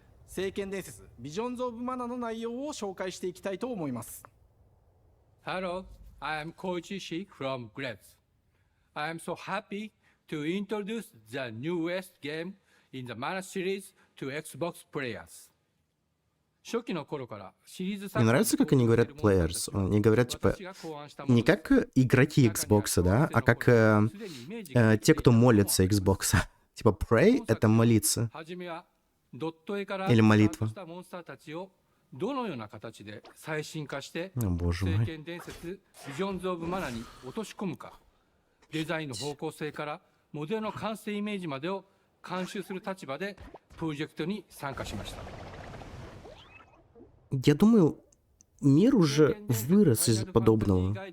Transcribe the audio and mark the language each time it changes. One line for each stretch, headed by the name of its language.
Japanese: 聖剣伝説ビジョンズ・オブ・マナの内容を紹介していきたいと思います。
English: Hello, I am Koichi Shi from Gretz. I am so happy to introduce the newest game in the Mana series to Xbox players.
Russian: Мне нравится, как они говорят players. Они говорят, типа, не как игроки Xbox, да, а как те, кто молится Xbox. Типа, pray — это молиться. Или молитва. О, боже мой.
Japanese: デザインの方向性からモデルの完成イメージまでを監修する立場でプロジェクトに参加しました。
Russian: Я думаю, мир уже вырос из подобного.